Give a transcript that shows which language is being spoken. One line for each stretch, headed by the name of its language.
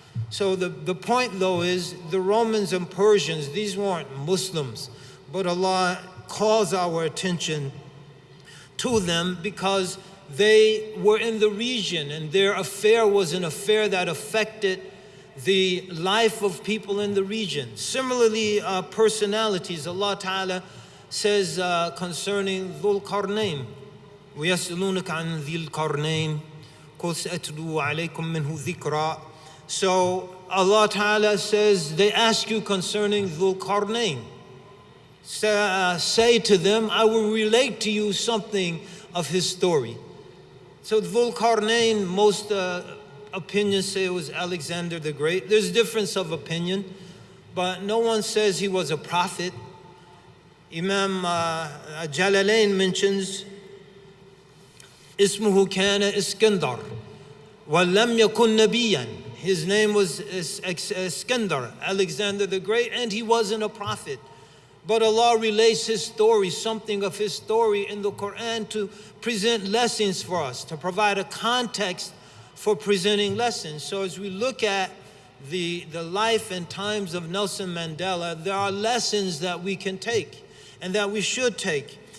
English: So the point though is, the Romans and Persians, these weren't Muslims, but Allah calls our attention to them because they were in the region, and their affair was an affair that affected the life of people in the region. Similarly, personalities, Allah Ta'ala says concerning Dhul Qarnayn,
Arabic: وَيَسْأَلُونَكَ عَنْ ذِي الْقَرْنَيْنِ قُلْ سَأَتْلُو عَلَيْكُم مِّنْهُ ذِكْرًا.
English: So Allah Ta'ala says, they ask you concerning Dhul Qarnayn. Say to them, I will relate to you something of his story. So Dhul Qarnayn, most opinions say it was Alexander the Great. There's difference of opinion, but no one says he was a prophet. Imam Jalalain mentions,
Arabic: اسمه كان اسكندر ولم يكن نبيا.
English: His name was Iskandar, Alexander the Great, and he wasn't a prophet. But Allah relates his story, something of his story in the Quran, to present lessons for us, to provide a context for presenting lessons. So as we look at the life and times of Nelson Mandela, there are lessons that we can take and that we should take.